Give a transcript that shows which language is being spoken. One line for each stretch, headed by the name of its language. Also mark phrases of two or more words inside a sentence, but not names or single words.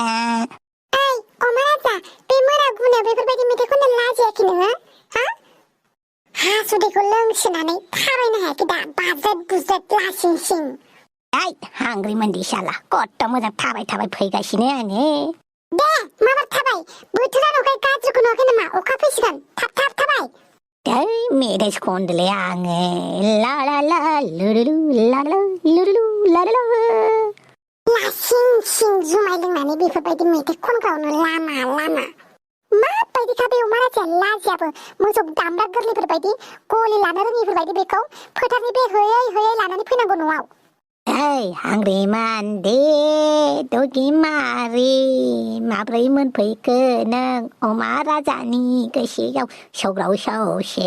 Bodo: ओइ अमा राजा बे मोना गुनायाव बेफोरबायदि मेथाइ खननो लाजियाखै नोङो हा हासुदैखौ लोंसोनानै थाबायनो हायाखै दा बाज्रेद बुज्रेद लासिं सिं ओइ हांग्रि मोनदि साला कत्त मोजां थाबाय फैगासिनो आङो दे माबार थाबाय बोथोरा नखाय गाज्रिखौ नुवाखै नामा अखा फैसिगोन थाब थाबाय ओइ मेथाइसो खनदोलै आङो ला ला ला लुरुलु ला ला लुरुलु ला ला लासिं सिं जुमाय लोंनानै बेफोरबायदि मेथाइ खनग्रावनो लामा माबायदिखा बे अमा राजाया लाजियाबो मोसौ दामब्रा गोरलैफोरबायदि गलि लानो रोङिफोरबायदि बेखौ फोथारनि बे होयै लानानै फैनांगौ न'आव ओइ हांग्रि मान्दे दगि मारि माब्रै मोनफैखो नों अमा राजानि गोसोआव सौग्राव सौसे